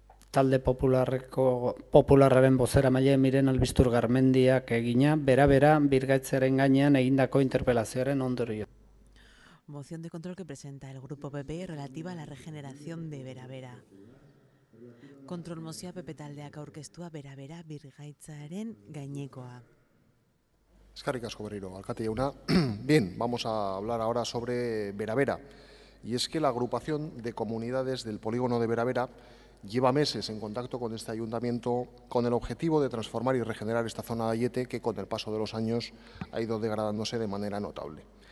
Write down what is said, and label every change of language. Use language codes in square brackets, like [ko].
[eu] Talde popularraren bozeramaile Miren Albistur Garmendiak egina, bera birgaitzaren gainean egindako interpelazioaren ondorio. [es] Moción de control que presenta el Grupo PP relativa a la regeneración de Bera. [eu] Kontrol mozioa PP taldeak aurkeztua Bera birgaitzaren gainekoa. Eskerrik asko berriro, alkate jauna. [es] Bien, vamos a hablar ahora sobre Bera. Y es que la agrupación de comunidades del polígono de Bera lleva meses en contacto con este ayuntamiento con el objetivo de transformar y regenerar esta zona de Aiete que con el paso de los años ha ido degradándose de manera notable.